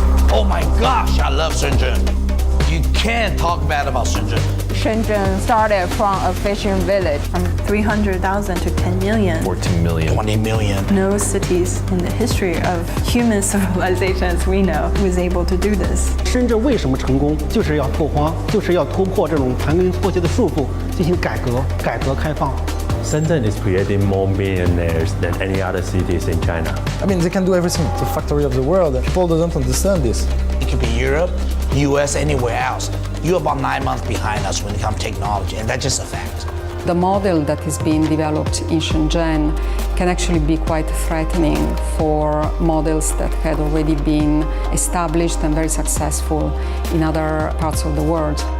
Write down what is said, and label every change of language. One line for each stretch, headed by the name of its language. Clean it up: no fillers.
English: Oh my gosh, I love Shenzhen. You can't talk bad about Shenzhen. Shenzhen started from a fishing village. From 300,000 to 10 million. 14 million. 20 million. No cities in the history of human civilization as we know was able to do this.
Chinese: 深圳为什么成功？就是要拓荒，就是要突破这种盘根错节的束缚，进行改革开放。
English: Shenzhen is creating more millionaires than any other cities in China. I mean, they can do everything. It's the factory of the world. People don't understand this. It could be Europe, US, anywhere else. You're about 9 months behind us when it comes to technology, and that's just a fact. The model that is being developed in Shenzhen can actually be quite threatening for models that had already been established and very successful in other parts of the world.